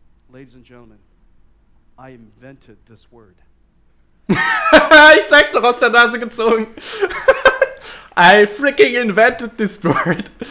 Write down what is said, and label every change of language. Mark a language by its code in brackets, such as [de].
[en] Ladies and gentlemen, I invented this word. [de] Ich sag's doch aus der Nase gezogen. [en] I freaking invented this word.